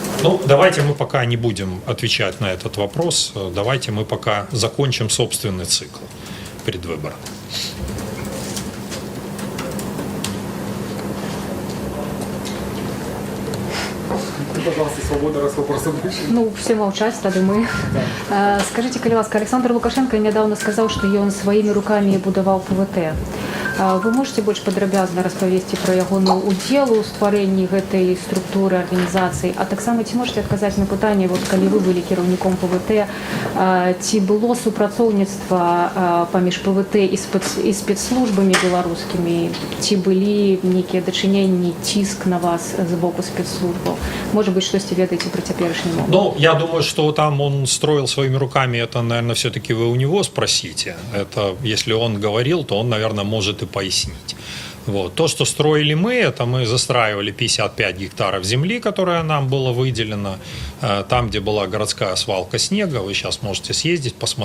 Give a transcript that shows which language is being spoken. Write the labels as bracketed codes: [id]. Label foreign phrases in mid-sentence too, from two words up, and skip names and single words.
[ru] Ну, давайте мы пока не будем отвечать на этот вопрос. Давайте мы пока закончим собственный цикл предвыборный. Пожалуйста, свобода, раз вопросы больше. Ну, все молчать, [be] тады мы. [ru] Скажите, [be] калі ласка, [ru] Александр Лукашенко недавно сказал, что он своими руками будовал ПВТ. [be] Вы можете больш падрабязна распавесці пра ягоную удзел у стварэнні гэтай структуры арганізацыі, а таксама ці можете адказаць на пытанне, вот калі вы былі кіраўніком ПВТ, ці было супрацоўніцтва паміж ПВТ і спецслужбамі беларускімі, ці былі нейкія дачыненні, ціск на вас з боку спецслужбаў? [ru] Может быть, [be] штосьці ведаеце пра цяперашні момант? [ru] Ну, я думаю, что там он строил своими руками, это, наверное, все-таки вы у него спросите. Это, если он говорил, то он, наверное, может и пояснить. Вот. То, что строили мы, это мы застраивали 55 гектаров земли, которая нам была выделена. Там, где была городская свалка снега, вы сейчас можете съездить, посмотреть.